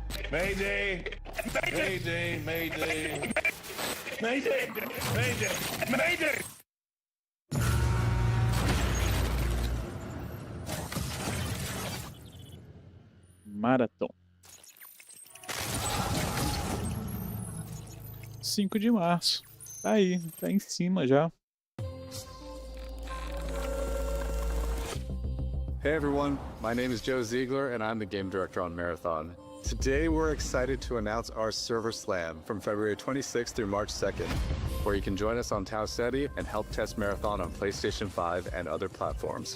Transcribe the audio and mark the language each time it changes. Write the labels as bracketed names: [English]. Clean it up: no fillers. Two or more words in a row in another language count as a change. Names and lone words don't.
[English] Mayday! Mayday! Mayday! Mayday! Mayday! Mayday! [Portuguese] Maratão. 5 de março. Tá aí, tá em cima já. [English] Hey everyone, my name is Joe Ziegler and I'm the game director on Marathon. Today we're excited to announce our Server Slam from February 26th through March 2nd, where you can join us on Tau Ceti and help test Marathon on PlayStation 5 and other platforms.